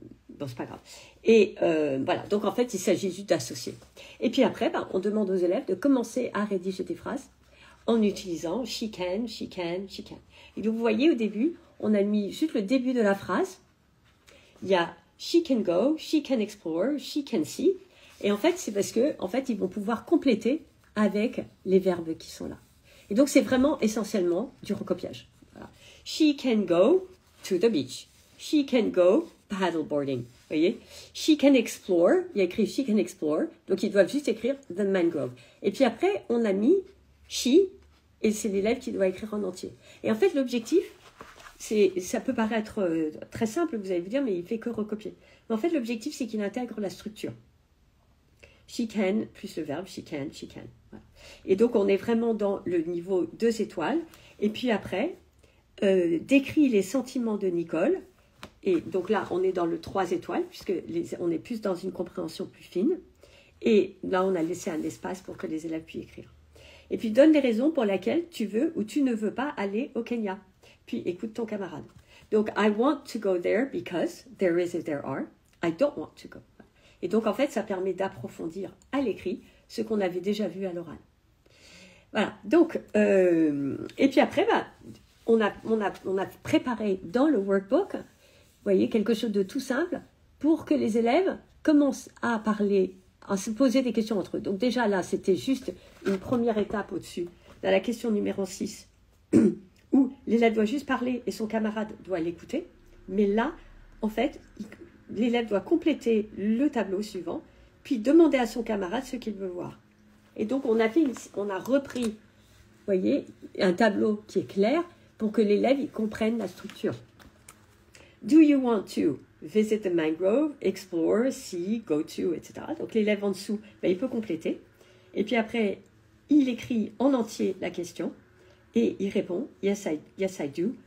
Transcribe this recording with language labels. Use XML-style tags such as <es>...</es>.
<fr>Bon, c'est pas grave. Et voilà, donc en fait, il s'agit juste d'associer. Et puis après, on demande aux élèves de commencer à rédiger des phrases en utilisant</fr> <en>she can, she can, she can.</en> <fr>Et donc, vous voyez, au début, on a mis juste le début de la phrase. Il y a</fr> <en>she can go, she can explore, she can see.</en> <fr>Et en fait, c'est parce que, en fait, ils vont pouvoir compléter avec les verbes qui sont là. Et donc, c'est vraiment essentiellement du recopiage.</fr> <en>Voilà. She can go to the beach. She can go paddleboarding.</en> <fr>Vous voyez?</fr> <en>She can explore.</en> <fr>Il y a écrit</fr> <en>she can explore.</en> <fr>Donc, ils doivent juste écrire</fr> <en>the mangrove.</en> <fr>Et puis après, on a mis she, et c'est l'élève qui doit écrire en entier. Et en fait, l'objectif, ça peut paraître très simple, vous allez vous dire, mais il fait que recopier. Mais en fait, l'objectif, c'est qu'il intègre la structure.</fr> <en>She can,</en> <fr>plus le verbe,</fr> <en>she can.</en> <fr>Voilà. Et donc, on est vraiment dans le niveau 2 étoiles. Et puis après, décrit les sentiments de Nicole. Et donc là, on est dans le 3 étoiles, puisque on est plus dans une compréhension plus fine. Et là, on a laissé un espace pour que les élèves puissent écrire. Et puis, donne les raisons pour lesquelles tu veux ou tu ne veux pas aller au Kenya. Puis, écoute ton camarade.</fr> <en>Donc, I want to go there because there is or there are. I don't want to go.</en> <fr>Et donc, en fait, ça permet d'approfondir à l'écrit ce qu'on avait déjà vu à l'oral. Voilà. Donc, et puis après, on a préparé dans le workbook, vous voyez, quelque chose de tout simple pour que les élèves commencent à parler, à se poser des questions entre eux. Donc déjà là, c'était juste une première étape au-dessus. Dans la question numéro 6, où l'élève doit juste parler et son camarade doit l'écouter. Mais là, en fait, l'élève doit compléter le tableau suivant, puis demander à son camarade ce qu'il veut voir. Et donc, on a repris, vous voyez, un tableau qui est clair pour que l'élève comprenne la structure.</fr> <en>Do you want to visit the mangrove, explore, see, go to, etc.</en> <fr>Donc, l'élève en dessous, il peut compléter. Et puis après, il écrit en entier la question et il répond,</fr> <en>yes, I do.</en>